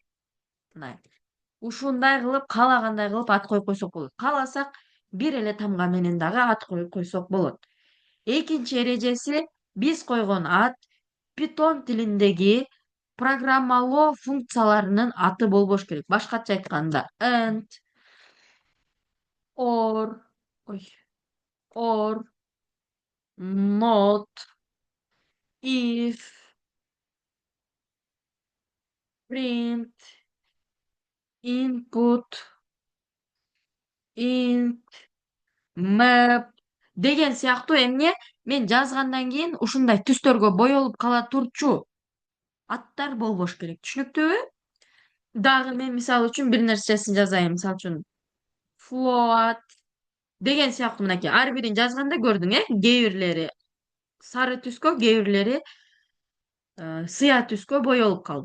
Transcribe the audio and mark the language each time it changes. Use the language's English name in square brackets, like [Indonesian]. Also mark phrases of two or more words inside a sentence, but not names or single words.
[Kyrgyz] Мына ушундай кылып каалагандай кылып ат коюп койсок болот. Кааласак бир эле тамга менен дагы ат коюп койсок болот. Экинчи эрежеси биз койгон ат Python тилиндеги программалоо функцияларынын аты болбош керек. Башкача айтканда [English] and, or, [Kyrgyz] ой, [English] or, not, if, print, input, int, map [Kyrgyz] деген сыяктуу эмне мен жазгандан кийин ушундай түстөргө боелуп кала турчу аттар болбош керек. Түшүнүктүүбү? Дагы мен мисалы үчүн бир нерсесин жазайын. Мисалы үчүн float деген сыяктуу мынакей ар бирин жазганда көрдүң, кээ бирлери сары түскө, кээ бирлери сыя түскө боелуп калды.